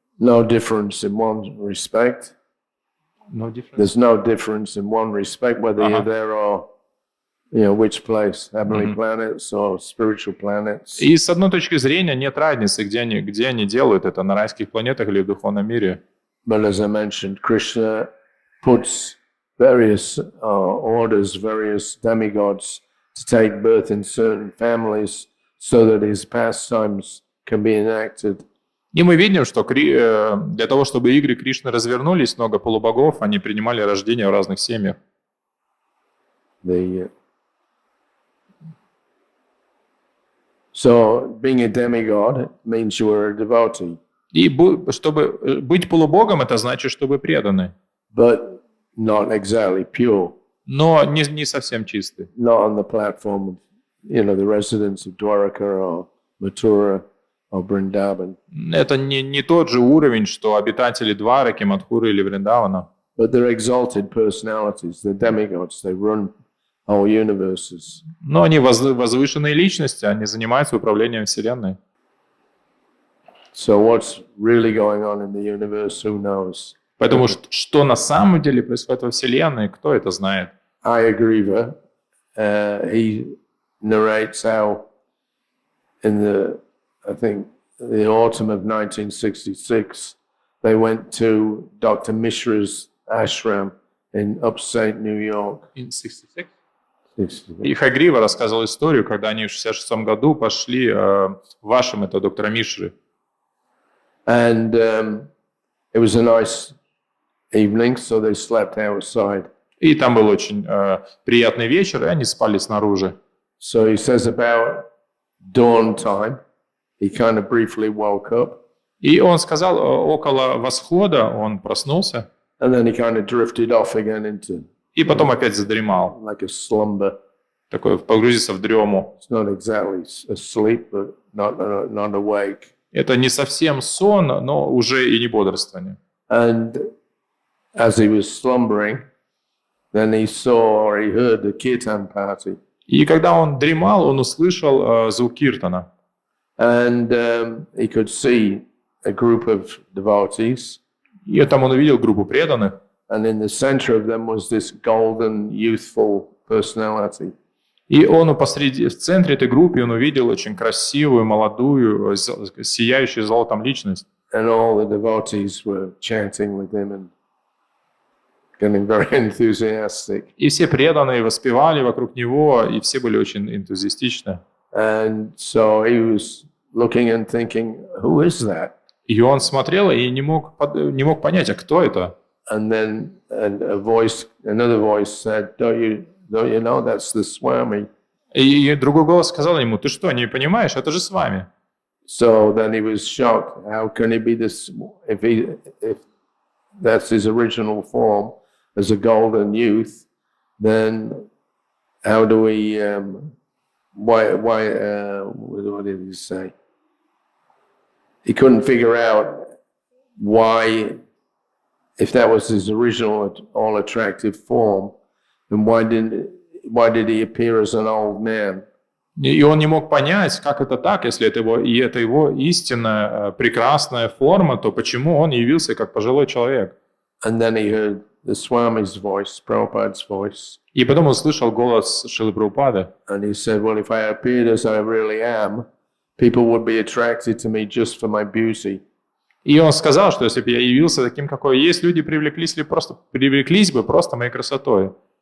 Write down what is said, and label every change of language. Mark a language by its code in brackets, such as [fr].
[en] No difference in one respect. There's no difference in one respect whether you're there or, which place, heavenly planets or spiritual planets. [ru] И с одной точки зрения нет разницы, где они делают это, на райских планетах или в духовном мире. [en] But as I mentioned, Krishna puts various orders, various demigods to take birth in certain families so that his pastimes can be enacted. [ru] И мы видим, что для того, чтобы игры Кришны развернулись, много полубогов, они принимали рождение в разных семьях. [en] So being a demigod means you are a devotee. [ru] И чтобы быть полубогом, это значит, что вы преданы. [en] But not exactly pure. [ru] Но не совсем чистый. [en] Not on the platform of, the residents of Dwaraka or Mathura or Vrindavan. [ru] Это не тот же уровень, что обитатели Двараки, Мадхуры или Вриндавана. [en] But they're exalted personalities. They're demigods. They run whole universes. [ru] Но они возвышенные личности, они занимаются управлением Вселенной. [en] So what's really going on in the universe? Who knows? [ru] Поэтому что на самом деле происходит во Вселенной, кто это знает? [en] Ayagriva, he narrates how in the autumn of 1966, they went to Dr. Mishra's ashram in upstate New York. In 66? [ru] И Хагрива рассказывал историю, когда они в 66 году пошли в ашрам этого доктора Мишры. [en] And it was a nice evening, so they slept outside. [ru] И там был очень приятный вечер, и они спали снаружи. [en] So he says about dawn time, he kind of briefly woke up. [ru] И он сказал, около восхода он проснулся. [en] And then he kind of drifted off again into. [ru] И потом опять задремал. [en] Like a slumber. [ru] Такой погрузился в дрему. [en] It's not exactly asleep, but not awake. [ru] Это не совсем сон, но уже и не бодрствование. [en] And as he was slumbering, then he saw or he heard the Kirtan party. [ru] И когда он дремал, он услышал звук киртана. [en] And he could see a group of devotees. [ru] И там он увидел группу преданных. [en] And in the center of them was this golden, youthful personality. [ru] И он в центре этой группы он увидел очень красивую, молодую, сияющую золотом личность. [en] And all the devotees were chanting with him and getting very enthusiastic. [ru] И все преданные воспевали вокруг него, и все были очень энтузиастичны. [en] And so he was looking and thinking, who is that? [ru] И он смотрел и не мог понять, а кто это? [en] And then another voice said, don't you know that's the Swami? [ru] И другой голос сказал ему, ты что, не понимаешь, это же с вами. [en] So then he was shocked. How can he be this? If that's his original form as a golden youth, then how do we? Why? What did he say? He couldn't figure out why if that was his original all-attractive form, then why did he appear as an old man? [ru] И он не мог понять, как это так, если это его истинная, прекрасная форма, то почему он явился как пожилой человек? [en] And then he heard the Swami's voice, Prabhupada's voice. [ru] И потом он слышал голос Шрилы Прабхупады. [en] And he said, well, if I appeared as I really am, people would be attracted to me just for my beauty. [ru] И он сказал, что если бы я явился таким, какой есть, люди привлеклись бы просто моей красотой.